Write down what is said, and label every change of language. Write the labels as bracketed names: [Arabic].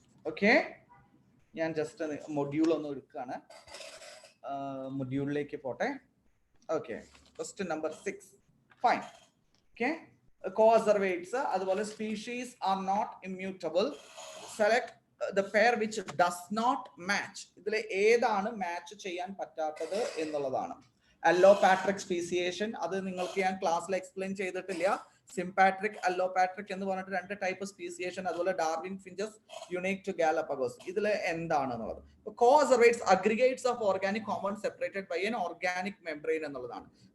[Malayalam] Okay, ഞാൻ just module ഒന്ന് എടുക്കുകയാണ്. മൊഡ്യൂളിലേക്ക് പോട്ടെ. [English] Okay, question number 6. Fine. Okay, coacervates അതുപോലെ species are not immutable. Select the pair which does not match. [Malayalam] ഇതിലെ ഏതാണ് മാച്ച് ചെയ്യാൻ പറ്റാത്തത് എന്നുള്ളതാണ്. അല്ലോപാട്രിക് സ്പീസിയേഷൻ, അത് നിങ്ങൾക്ക് ഞാൻ ക്ലാസ്സിൽ എക്സ്പ്ലെയിൻ ചെയ്തിട്ടില്ല. സിംപാട്രിക്, അല്ലോപാട്രിക് എന്ന് പറഞ്ഞിട്ട് 2 ടൈപ്പ് സ്പീസിയേഷൻ. അതുപോലെ Darwin finches, [English] Unique to Galapagos. [Malayalam] ഇതിൽ എന്താണെന്നുള്ളത്. [English] coacervates aggregates of organic compound separated by an organic membrane [Malayalam] എന്നുള്ളതാണ്.